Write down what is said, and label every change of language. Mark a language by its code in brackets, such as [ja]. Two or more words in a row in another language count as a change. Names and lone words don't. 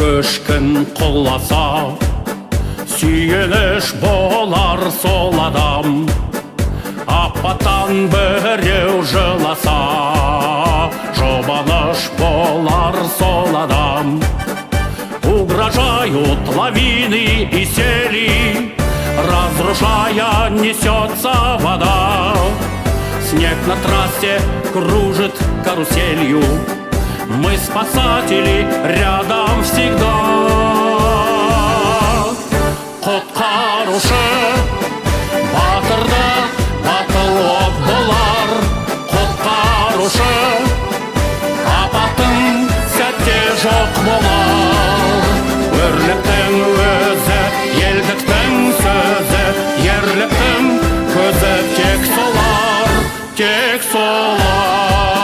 [kk] ешкім құласа, сүйеніш болар сол адам. Апаттан біреу жыласа, жұбаныш болар сол адам. [ru] Угрожают лавины и сели, разрушая несется вода. Снег на трассе кружит каруселью, мы спасатели рядом всегда. [kk] Құтқарушы батырда батыл болар, құтқарушы апаттың сәтте жоқ болар. Өрліктің өзі, елдіктің сөзі, ерліктің көзі тек солар, тек солар.